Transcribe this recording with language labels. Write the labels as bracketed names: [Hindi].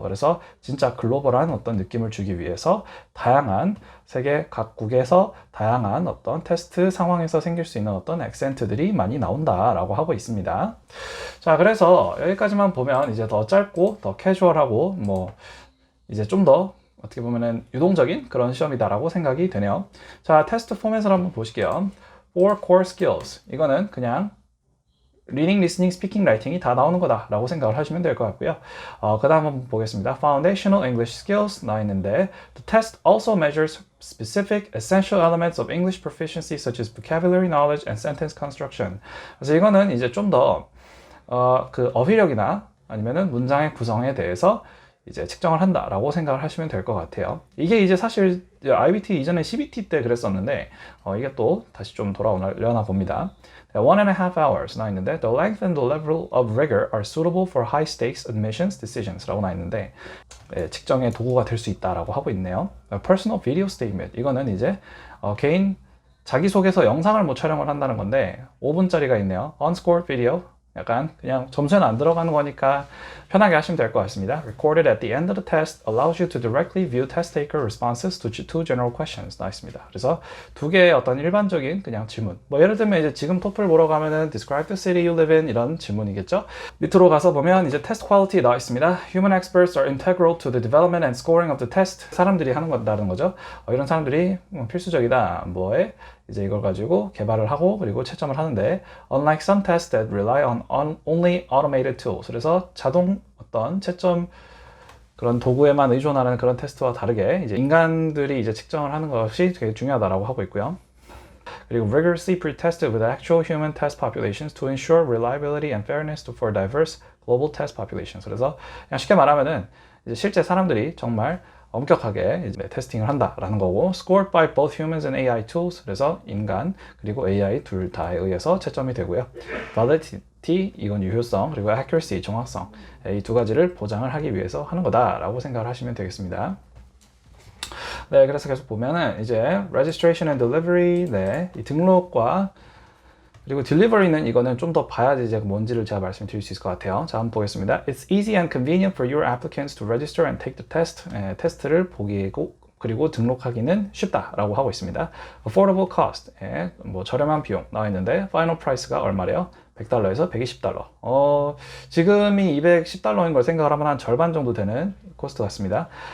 [Korean] 그래서 진짜 글로벌한 어떤 느낌을 주기 위해서 다양한 세계 각국에서 다양한 어떤 테스트 상황에서 생길 수 있는 어떤 액센트들이 많이 나온다라고 하고 있습니다. 자, 그래서 여기까지만 보면 이제 더 짧고 더 캐주얼하고 이제 좀 더 어떻게 보면은 유동적인 그런 시험이다라고 생각이 되네요. 자, 테스트 포맷을 한번 보실게요. [English] Four core skills. [Korean] 이거는 그냥 reading, listening, speaking, writing이 다 나오는 거다라고 생각을 하시면 될 것 같고요. 그 다음 한번 보겠습니다. [English] Foundational English skills [Korean] 나와 있는데, [English] the test also measures specific essential elements of English proficiency such as vocabulary knowledge and sentence construction. [Korean] 그래서 이거는 이제 좀 더 그 어휘력이나 아니면은 문장의 구성에 대해서 이제 측정을 한다라고 생각을 하시면 될 것 같아요. 이게 이제 사실 IBT 이전에 CBT 때 그랬었는데, 이게 또 다시 좀 돌아오려나 봅니다. [English] 1.5 hours [Korean] 나와 있는데, [English] the length and the level of rigor are suitable for high stakes admissions decisions [Korean] 라고 나와 있는데, 측정의 도구가 될 수 있다라고 하고 있네요. [English] Personal video statement. [Korean] 이거는 이제 개인 자기소개서 영상을 촬영을 한다는 건데, 5분짜리가 있네요. [English] Unscored video [Korean] 약간 그냥 점수는 안 들어가는 거니까 편하게 하시면 될 것 같습니다. [English] Recorded at the end of the test allows you to directly view test taker responses to two general questions. [Korean] 나있습니다. 그래서 두 개의 어떤 일반적인 그냥 질문. 뭐 예를 들면 이제 지금 토플 보러 가면은 [English] describe the city you live in [Korean] 이런 질문이겠죠. 밑으로 가서 보면 이제 [English] test quality [Korean] 나와 있습니다. [English] Human experts are integral to the development and scoring of the test. [Korean] 사람들이 하는 거다라는 거죠. 이런 사람들이 필수적이다. 뭐에 이제 이걸 가지고 개발을 하고 그리고 채점을 하는데 [English] unlike some tests that rely on only automated tools. [Korean] 그래서 자동 어떤 채점 그런 도구에만 의존하는 그런 테스트와 다르게 이제 인간들이 이제 측정을 하는 것이 되게 중요하다라고 하고 있고요. [English] 그리고 rigorously pre-tested with actual human test populations to ensure reliability and fairness for diverse global test populations. [Korean] 그래서 그냥 쉽게 말하면은 이제 실제 사람들이 정말 엄격하게 이제 테스팅을 한다라는 거고 [English] scored by both humans and AI tools. [Korean] 그래서 인간 그리고 AI 둘 다에 의해서 채점이 되고요. validity 이건 유효성 그리고 accuracy 정확성 이 두 가지를 보장을 하기 위해서 하는 거다라고 생각을 하시면 되겠습니다. 네, 그래서 계속 보면은 이제 [English] registration and delivery [Korean] 네, 이 등록과 그리고 delivery는 이거는 좀 더 봐야지 이제 뭔지를 제가 말씀드릴 수 있을 것 같아요. 자, 한번 보겠습니다. [English] It's easy and convenient for your applicants to register and take the test. [Korean] 테스트를 보기고 그리고 등록하기는 쉽다라고 하고 있습니다. [English] Affordable cost, [Korean] 뭐 저렴한 비용 나와 있는데 final price가 얼마래요? $100에서 $120. 지금이 $210인 걸 생각을 하면 한 절반 정도 되는 코스트 같습니다.